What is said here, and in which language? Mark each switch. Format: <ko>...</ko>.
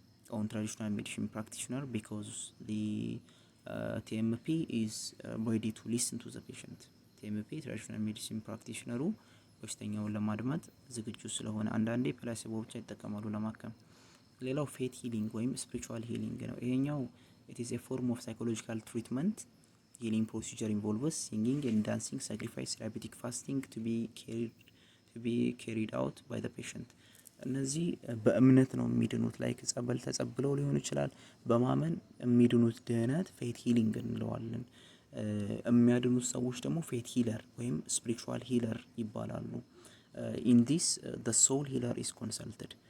<en>on traditional medicine practitioner because the TMP is ready to listen to the patient.</en> <am>TMP traditional medicine practitioner በሽተኛውን ለማድመጥ ዝግጁ ስለሆነ አንዳንዴ ፕላሲቦ ብቻ ይጠቀማሉ ለማከም። ሌላው ፌት ሂሊንግ ወይም ስፒሪቹዋል ሂሊንግ ነው። ይሄኛው</am> <en>it is a form of psychological treatment. Healing procedure involves singing and dancing, sacrifice, therapeutic fasting to be carried out by the patient.</en> <am>እነዚህ በእምነት ነው የሚድኑት። ላይክ ጸበል ተጸብለው ሊሆን ይችላል። በማመን የሚድኑት ድህነት ፌት ሂሊንግ እንለዋለን። የሚያድኑት ሰዎች ደግሞ ፌት ሂለር ወይም ስፒሪቹዋል ሂለር ይባላሉ።</am> <en>in this the soul healer is consulted.</en>